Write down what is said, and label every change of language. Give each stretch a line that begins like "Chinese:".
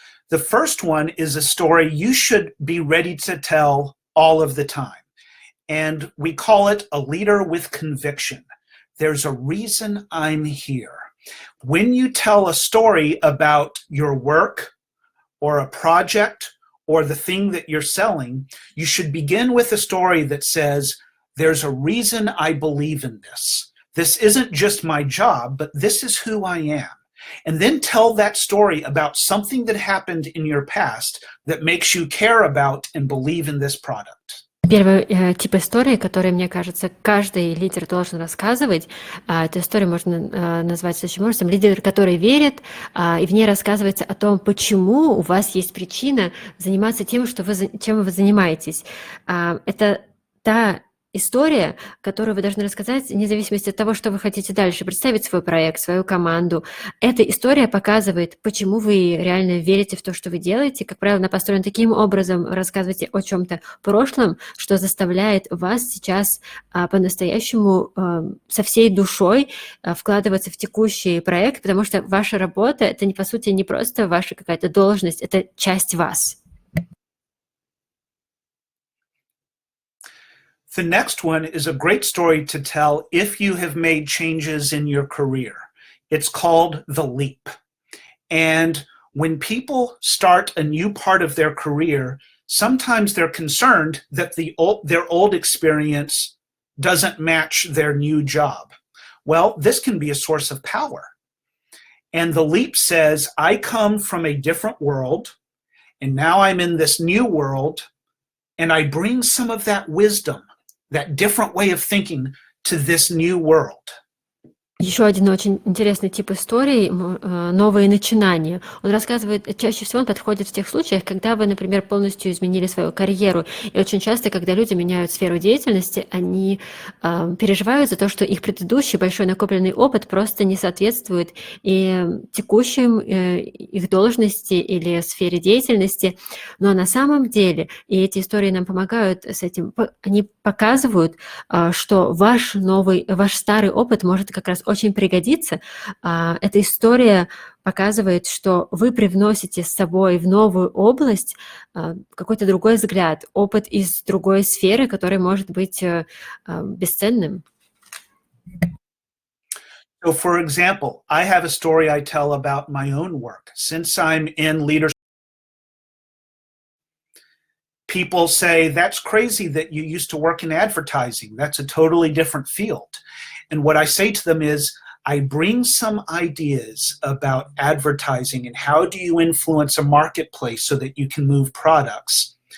English: The first one is a story you should be ready to tell all of the time. And we call it a leader with conviction. There's a reason I'm here. When you tell a story about your work or a project or the thing that you're selling, you should begin with a story that says, there's a reason I believe in this. This isn't just my job, but this is who I am. And then tell that story about something that happened in your past that makes you care about and believe in this product.
Russian: Первый тип истории, который, мне кажется, каждый лидер должен рассказывать, эту историю можно назвать следующим образом. Лидер, который верит, и в ней рассказывается о том, почему у вас есть причина заниматься тем, чем вы занимаетесь. Это та история, которую вы должны рассказать, вне зависимости от того, что вы хотите дальше, представить свой проект, свою команду. Эта история показывает, почему вы реально верите в то, что вы делаете. Как правило, она построена таким образом, рассказываете о чем-то прошлом, что заставляет вас сейчас по-настоящему со всей душой вкладываться в текущий проект, потому что ваша работа — это, по сути, не просто ваша какая-то должность, это часть вас.
English: The next one is a great story to tell if you have made changes in your career. It's called The Leap. And when people start a new part of their career, sometimes they're concerned that their old experience doesn't match their new job. Well, this can be a source of power. And The Leap says, I come from a different world, and now I'm in this new world, and I bring some of that wisdom, that different way of thinking, to this new world.
Russian: Еще один очень интересный тип истории — новые начинания. Он рассказывает, чаще всего он подходит в тех случаях, когда вы, например, полностью изменили свою карьеру. И очень часто, когда люди меняют сферу деятельности, они переживают за то, что их предыдущий большой накопленный опыт просто не соответствует и текущим их должности или сфере деятельности. Но на самом деле, и эти истории нам помогают с этим, они показывают, что ваш старый опыт может как раз очень пригодиться. Эта история показывает, что вы привносите с собой в новую область какой-то другой взгляд, опыт из другой сферы, который может быть бесценным.
English: So, for example, I have a story I tell about my own work. Since I'm in leadership, people say, that's crazy that you used to work in advertising. That's a totally different field. And what I say to them is, I bring some ideas about advertising and how do you influence a marketplace so that you can move products.